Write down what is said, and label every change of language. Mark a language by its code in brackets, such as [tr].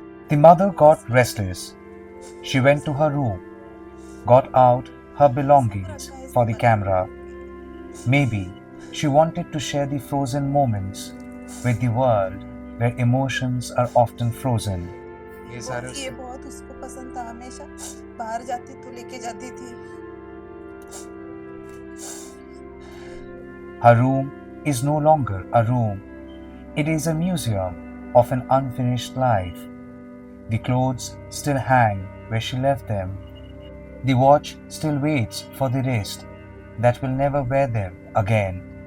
[en] The mother got restless. She went to her room, got out her belongings for the camera. Maybe she wanted to share the frozen moments with the world where emotions are often frozen. [hi] ये बहुत उसको पसंद था, हमेशा बाहर जाती तो लेके जाती थी। [en] Her room is no longer a room. It is a museum of an unfinished life. The clothes still hang where she left them. The watch still waits for the wrist that will never wear them again.